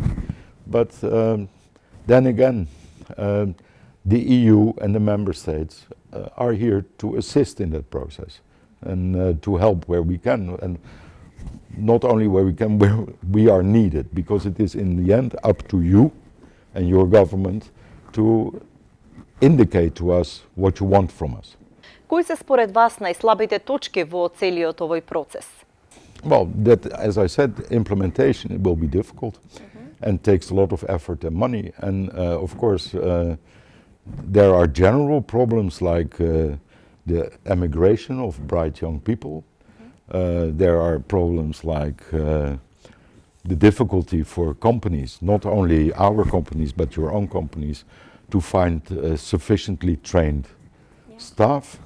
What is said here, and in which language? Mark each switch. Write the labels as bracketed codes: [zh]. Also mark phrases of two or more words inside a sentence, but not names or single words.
[en] But then again, the EU and the member states are here to assist in that process, and to help where we can, and not only where we can, where we are needed, because it is in the end up to you and your government to indicate to us what you want from us. [mk] Кои се според вас најслабите точки во целиот овој процес? [en] Well, that, as I said, implementation will be difficult and takes a lot of effort and money. And of course, there are general problems like the emigration of bright young people. There are problems like the difficulty for companies, not only our companies, but your own companies, to find sufficiently trained staff.